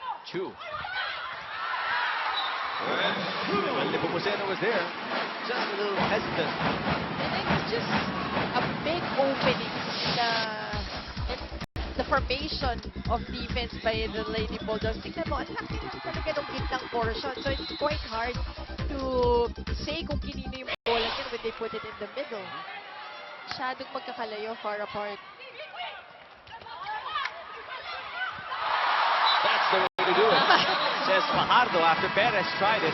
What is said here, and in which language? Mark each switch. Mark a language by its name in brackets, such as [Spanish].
[English] Chu. Well, Nepomuceno was there. Just a little hesitant. And it's just a big opening in the formation of defense by the Lady Bulldogs. [Filipino] Tingnan mo, ang laki lang talaga ng gitnang portion. [English] So it's quite hard to say [Filipino] kung kinino yung bola yun [English] when they put it in the middle. [Filipino] Masyadong magkakalayo, [English] far apart. That's the way to do it, says Fajardo after Perez tried it.